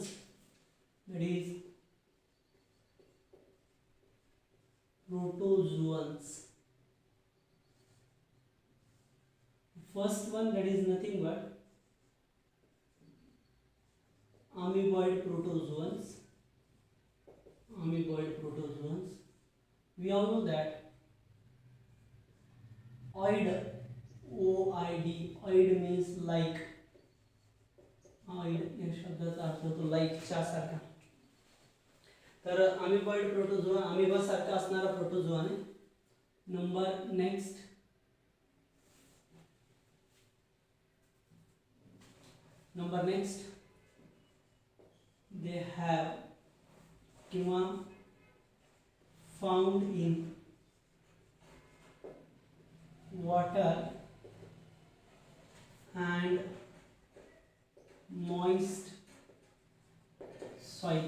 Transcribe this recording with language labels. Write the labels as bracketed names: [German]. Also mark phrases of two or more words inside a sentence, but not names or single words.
[English] That is protozoans. First one, that is nothing but amoeboid protozoans. Amoeboid protozoans. We all know that oid, OID, oid means like. [Marathi] oid या शब्दाचा अर्थ होतो like च्या सारखा. तर [English] amoeboid protozoa amoeba [Marathi] सारखा असणारा प्रोटोझोआ आहे. [English] number next, they have किंवा found in water and moist soil.